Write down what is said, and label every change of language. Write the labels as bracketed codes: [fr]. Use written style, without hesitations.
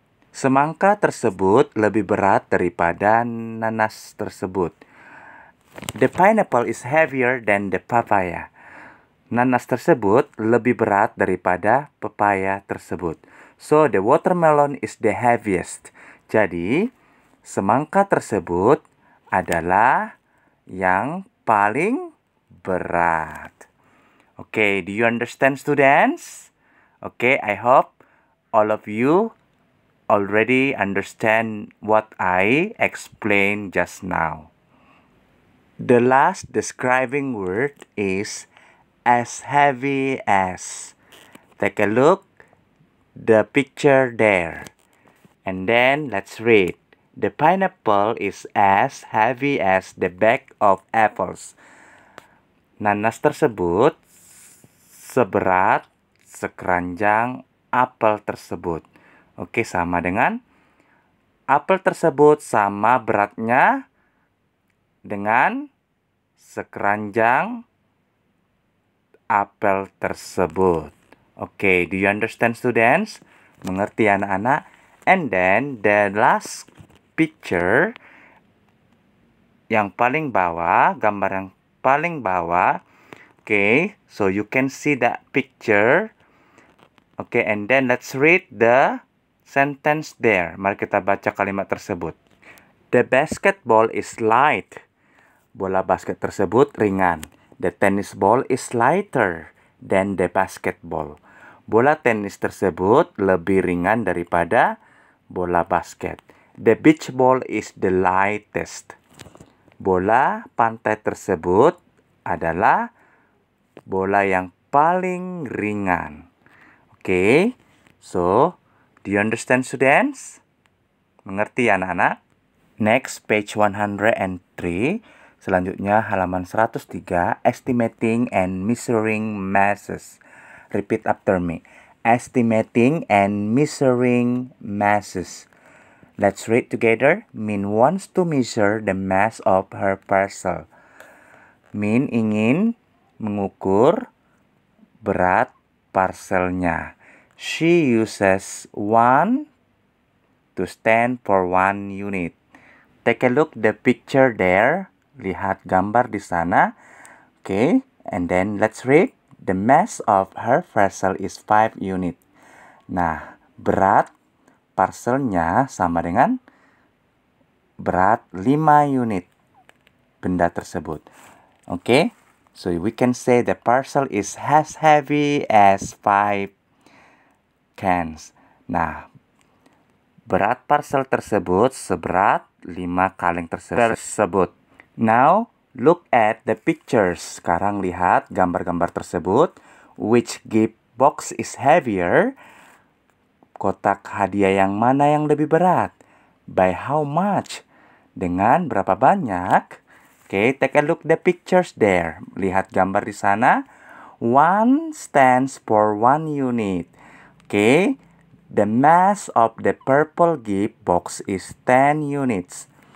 [id] Semangka tersebut lebih berat daripada nanas tersebut. [en] The pineapple is heavier than the papaya. [id] Nanas tersebut lebih berat daripada papaya tersebut. [en] So, the watermelon is the heaviest. [id] Jadi, semangka tersebut adalah yang paling berat. [en] Okay, do you understand, students? Okay, I hope all of you already understand what I explained just now. The last describing word is as heavy as. Take a look the picture there. And then let's read. The pineapple is as heavy as the bag of apples. [id] Nanas tersebut seberat sekeranjang apel tersebut. Oke, sama dengan apel tersebut sama beratnya dengan sekeranjang apel tersebut. [en] Oke, do you understand, students? [id] Mengerti anak-anak? [en] And then the last picture, [id] yang paling bawah, gambar yang paling bawah. [en] Okay, so you can see that picture. Okay, and then let's read the sentence there. [id] Mari kita baca kalimat tersebut. [en] The basketball is light. [id] Bola basket tersebut ringan. [en] The tennis ball is lighter than the basketball. [id] Bola tenis tersebut lebih ringan daripada bola basket. [en] The beach ball is the lightest. [id] Bola pantai tersebut adalah bola yang paling ringan. [en] Okay, so do you understand, students? [id] Mengerti anak-anak? [en] Next, page 103. [id] Selanjutnya halaman 103, [en] estimating and measuring masses. Repeat after me. Estimating and measuring masses. Let's read together. Min wants to measure the mass of her parcel. [id] Min ingin mengukur berat parselnya. [en] She uses 1 to stand for 1 unit. Take a look the picture there. [id] Lihat gambar di sana. [en] Okay, and then let's read. The mass of her parcel is 5 unit. [id] Nah, berat parselnya sama dengan berat 5 unit benda tersebut. [en] Okay, so we can say the parcel is as heavy as 5 cans. [id] Nah, berat parcel tersebut seberat 5 kaleng tersebut. [en] Now, look at the pictures. [id] Sekarang lihat gambar-gambar tersebut. [en] Which gift box is heavier? [id] Kotak hadiah yang mana yang lebih berat? [en] By how much? [id] Dengan berapa banyak? [en] Okay, take a look the pictures there. [id] Lihat gambar di sana. [en] 1 stands for 1 unit. Okay, the mass of the purple gift box is 10 units.